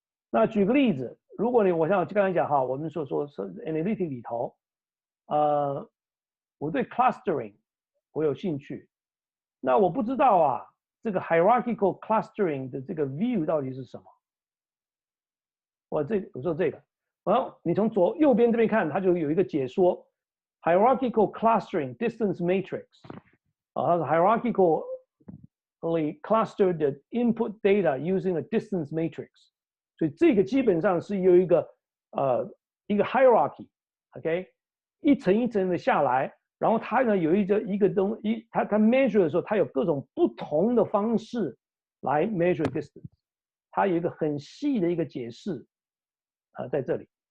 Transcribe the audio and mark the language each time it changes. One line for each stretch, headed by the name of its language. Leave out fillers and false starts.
Chinese: 那举个例子，如果我像刚才讲哈，我们说是 analytic 里头，我对 clustering 我有兴趣，那我不知道啊，这个 hierarchical clustering 的这个 view 到底是什么？我说这个，然后你从右边这边看，它就有一个解说 hierarchical clustering distance matrix 啊，它是
English: hierarchically clustered the input data using a distance matrix。
Chinese: 所以这个基本上是有一个hierarchy，OK， 一层一层的下来，然后它呢有一个它 measure 的时候，它有各种不同的方式来 measure distance， 它有一个很细的一个解释在这里。